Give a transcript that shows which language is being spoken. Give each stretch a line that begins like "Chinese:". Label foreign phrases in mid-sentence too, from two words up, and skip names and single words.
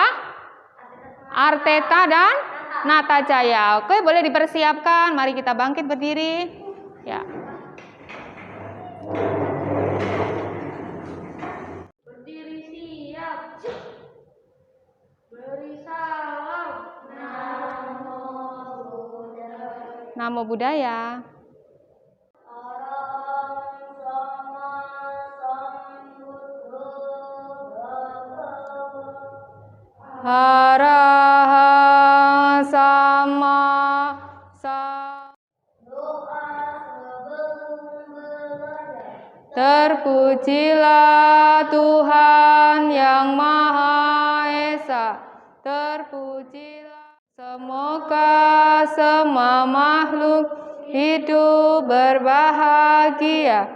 Indonesian: Arteta dan Natajaya. Oke, boleh dipersiapkan. Mari kita bangkit berdiri. Ya. Berdiri siap. Beri salam.
Pali: Namo Buddhaya. Araha sama
Indonesian: Terpujilah Tuhan yang Maha Esa. Terpujilah. Semoga semua makhluk hidup berbahagia.